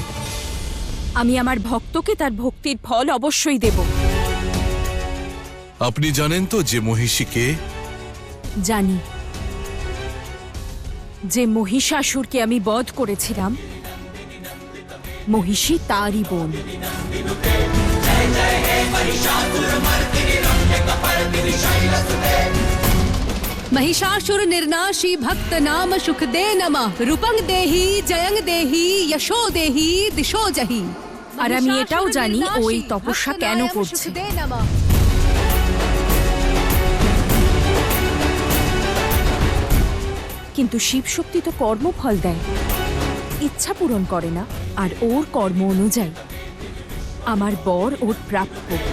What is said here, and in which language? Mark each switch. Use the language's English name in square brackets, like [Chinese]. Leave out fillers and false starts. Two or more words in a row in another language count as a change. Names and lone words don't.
[Bangla] আমি আমার ভক্তকে তার ভক্তির ফল অবশ্যই দেব। আপনি জানেন তো যে মহিষীকে? জানি, যে মহিষাসুরকে আমি বধ করেছিলাম মহিষী তারই বোন। [Sanskrit] महिषासुर निर्नाशी भक्त नाम सुख दे नमः रूपंग देहि जयंग देहि यशो देहि दिशो जहि [Bangla] আর আমি এটাও জানি ও এই তপস্যা কেন করছে। কিন্তু শিব শক্তি তো কর্মফল দেয়, ইচ্ছা পূরণ করে না। আর ওর কর্ম অনুযায়ী আমার বর ওর প্রাপ্য।